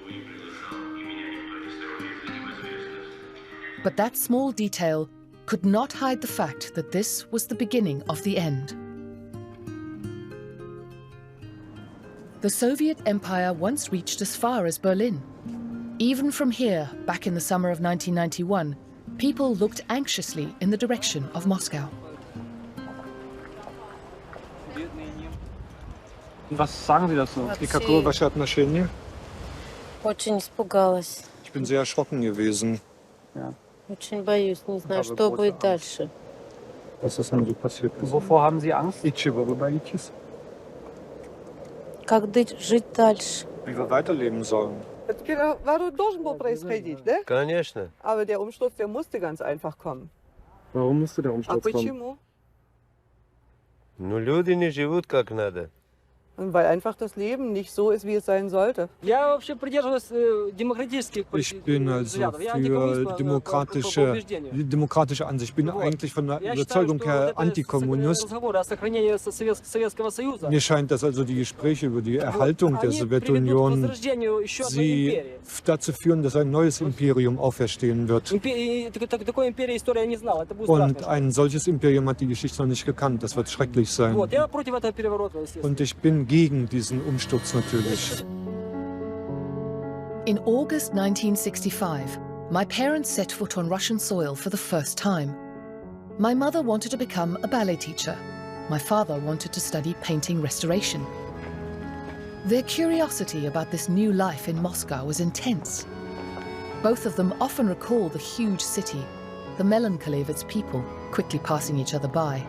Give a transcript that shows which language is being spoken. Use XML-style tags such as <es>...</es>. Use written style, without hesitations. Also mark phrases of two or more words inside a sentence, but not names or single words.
<en>But that small detail could not hide the fact that this was the beginning of the end. The Soviet Empire once reached as far as Berlin. Even from here, back in the summer of 1991, people looked anxiously in the direction of Moscow.</en> <de>Was sagen Sie dazu?</de> <ru>И какое ваше отношение? Очень испугалась.</ru> <de>Ich bin sehr erschrocken gewesen. Ja.</de> <ru>Очень боюсь, не знаю, что будет дальше.</ru> <de>Was ist denn so passiert? Wovor haben Sie Angst?</de> <ru>И чего вы боитесь? Как жить дальше?</ru> <de>Wie wir weiterleben sollen.</de> <ru>Должен был происходить, да? Конечно.</ru> <de>Aber der Umsturz, der musste ganz einfach kommen. Warum musste der</de> <ru>А</ru> <de>Umsturz kommen?</de> <ru>почему? Ну, люди не живут как надо.</ru> <de>Und weil einfach das Leben nicht so ist, wie es sein sollte. Ich bin also für demokratische Ansicht. Ich bin eigentlich von der Überzeugung her Antikommunist. Mir scheint, dass also die Gespräche über die Erhaltung der Sowjetunion sie dazu führen, dass ein neues Imperium auferstehen wird. Und ein solches Imperium hat die Geschichte noch nicht gekannt. Das wird schrecklich sein. Und ich bin waren gegen diesen Umsturz natürlich.</de> <en>In August 1965, my parents set foot on Russian soil for the first time. My mother wanted to become a ballet teacher. My father wanted to study painting restoration. Their curiosity about this new life in Moscow was intense. Both of them often recall the huge city, the melancholy of its people quickly passing each other by.</en>